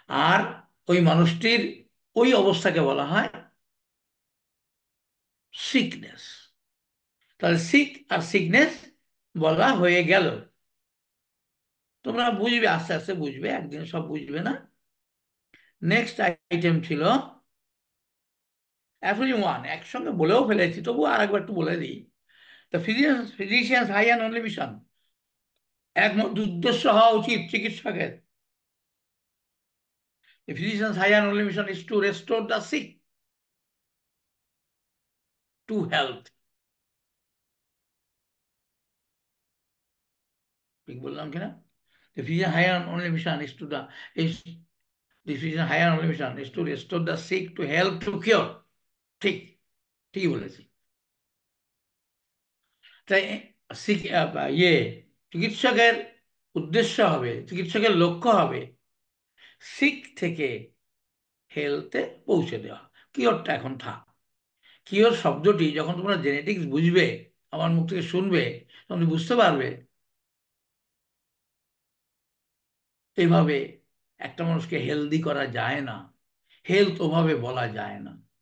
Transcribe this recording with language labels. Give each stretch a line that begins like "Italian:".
Bangla: আর ওই মানুষটির ওই অবস্থাকে বলা হয় সিকনেস। তাহলে সিক আর সিকনেস বলা হয়ে গেল। তোমরা বুঝবে, আস্তে আস্তে বুঝবে, একদিন সব বুঝবে না। নেক্সট আইটেম ছিল অ্যাফ্রিন 1, একসঙ্গে বলেও ফেলেছি, তবু আর একবার একটু বলে দিই।
English: the physician's high and only mission,
Bangla: একমাত্র উদ্দেশ্য হওয়া উচিত চিকিৎসকের,
English: the physician's high and only mission is to restore the sick to health।
Bangla: ঠিক বললাম কিনা?
English: The physician's high and only mission is the physician's high and only mission is to restore the sick to health to cure।
Bangla: ঠিক, ঠিকই বলেছি। তাই ইয়ে চিকিৎসকের উদ্দেশ্য হবে, চিকিৎসকের লক্ষ্য হবে সিক থেকে হেলথে পৌঁছে দেওয়া। কিওরটা এখন থাক। কিওর শব্দটি যখন তোমরা জেনেটিক্স বুঝবে, আমার মুখ থেকে শুনবে, তখন তুমি বুঝতে পারবে এভাবে একটা মানুষকে হেলদি করা যায় না, হেলথ ওভাবে বলা যায় না।